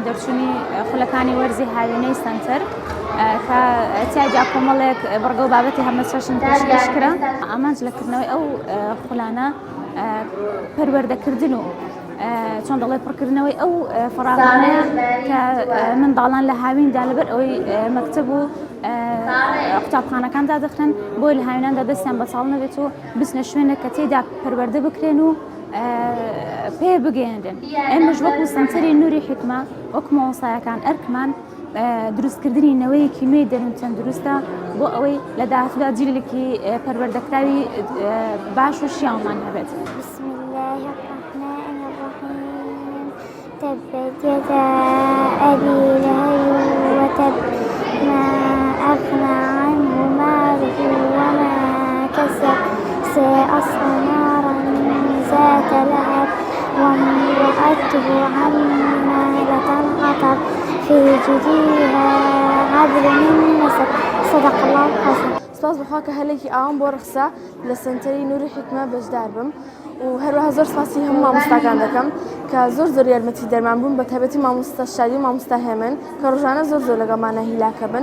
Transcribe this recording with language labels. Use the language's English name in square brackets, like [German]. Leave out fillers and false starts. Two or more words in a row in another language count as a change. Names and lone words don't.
[Central Kurdish] دەرچوونی خولەکانی وەرزی هاوێنەی سنتەر کە تیادا کۆمەڵێک بەڕگە و بابەتی هەمەچەشن پێشکەشکرا ئامانج لەکردنەوەی ئەو خولانە پەروەردەکردن و چۆن دەڵێ پڕکردنەوەی ئەو فراغانەیە کە منداڵان لە هاویندا لەبەر ئەوەی مەکتەب و قوتابخانەکاندا دەخرن بۆی لە هاویناندا دەستیان بەچاڵ نەبێت و بچنە شوێنێک کە تێیدا پەروەردە بکرێن و پێ بگەیاندن. ئێمەش وەکو سەنتەری نووری حکما وەکو مامۆستایەکان ئەرکمان دروستکردنی نەوەیەکی نوێی دەرون تەندروستە بۆ ئەوەی لە داهاتوودا جیلێکی پەروەردەکراوی باش و شیاومان هەبێت. [Arabic] تبت يدا أبي لهب وتب ما أغنى عنه ماله وما كسب سيصلى نارا ذات لهب وامرأته حمالة الحطب في جيدها حبل من مسد صدق الله الحسن. [Central Kurdish] سپاس بخوا کە هەلێکی ئاوام بۆ ڕخسا لە سنتەری نووری حکمە بەشدار بم و هەروەها زۆر سپاسی هەموو مامۆستاکان دەکەم کە زۆر یارمەتی دەرمان بوون بە تایبەتی مامۆستا شادی و مامۆستا هێمن کە ڕۆژانە زۆر لەگەڵمانە هیلاکە بن.